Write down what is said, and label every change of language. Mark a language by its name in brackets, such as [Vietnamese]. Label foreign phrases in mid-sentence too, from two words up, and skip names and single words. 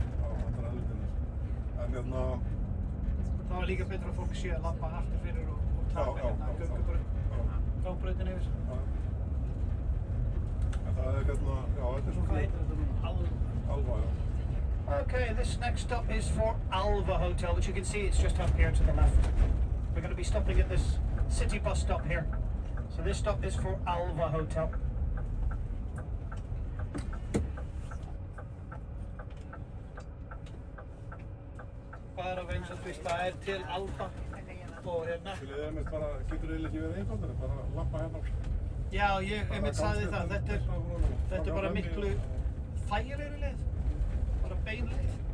[Icelandic] Já, þetta er eldinir En hérna Það var líka betra að fólk sé að labba aftur fyrir og taka hérna gangbrautin yfir. En það er hérna, já, þetta er svona Hvað heitir þetta? Alva, já. [English] Okay, this next stop is for Alva Hotel, which you can see it's just up here to the left. We're going to be stopping at this city bus stop here. So this stop is for Alva Hotel. [Icelandic] Bara eins og þú veist, það til Alba. upp og hérna. Viljið þið einmitt bara, getur eiginlega ekki verið einfaldari, bara labba hérna. Já, ég einmitt sagði það, Þetta þetta er bara miklu þægilegri leið, bara bein leið.